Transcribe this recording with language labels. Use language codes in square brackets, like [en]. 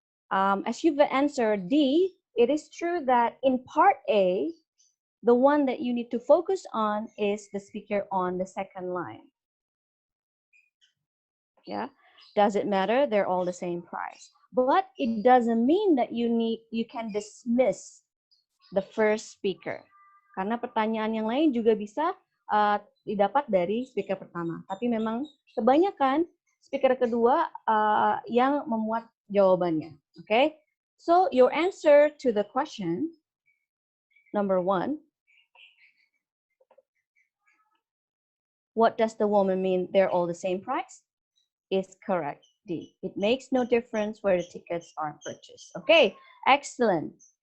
[en] As you've answered D, it is true that in part A, the one that you need to focus on is the speaker on the second line. Yeah, does it matter? They're all the same price. But it doesn't mean that you can dismiss the first speaker. [id] Karena pertanyaan yang lain juga bisa didapat dari speaker pertama. Tapi memang kebanyakan speaker kedua yang memuat jawabannya. [en] Okay? So your answer to the question, number 1, what does the woman mean? They're all the same price? Is correct. D. It makes no difference where the tickets are purchased. Okay, excellent.